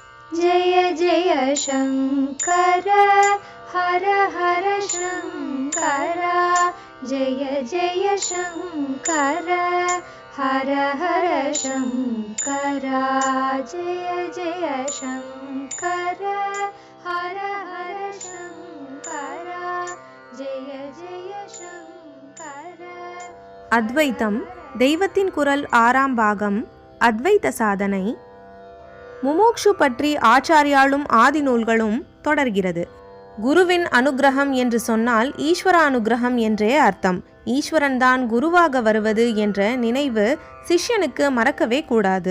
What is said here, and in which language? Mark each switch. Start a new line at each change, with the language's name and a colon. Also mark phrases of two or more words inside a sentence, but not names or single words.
Sanskrit: जय जय शङ्कर हर हर शङ्कर जय जय शङ्कर हर हर शङ्कर जय जय शङ्कर हर हर शङ्कर जय जय शङ्कर.
Tamil: அத்வைத்தம் தெய்வத்தின் குரல் 6ஆம் பாகம் அத்வைத சாதனை. முமுக்ஷு பற்றி ஆச்சாரியாலும் ஆதி நூல்களும் தொடர்கிறது. குருவின் அனுகிரகம் என்று சொன்னால் ஈஸ்வர அனுகிரகம் என்றே அர்த்தம். ஈஸ்வரன்தான் குருவாக வருவது என்ற நினைவு சிஷ்யனுக்கு மறக்கவே கூடாது.